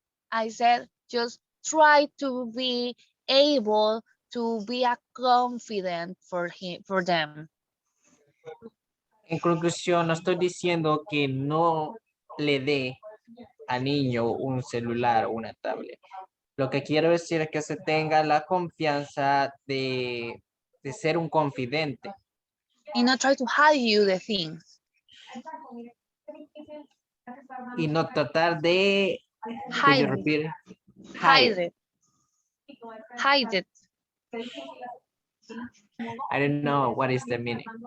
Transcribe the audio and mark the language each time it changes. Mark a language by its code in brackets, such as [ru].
[en] I said just try to be able to be a confident for them. [es] En conclusión, no estoy diciendo que no le dé al niño un celular o una tablet. Lo que quiero decir es que se tenga la confianza de ser un confidente. [en] And not try to hide you the things. [es] Y no tratar de [en] Hide it. Hide it. I don't know what is the meaning.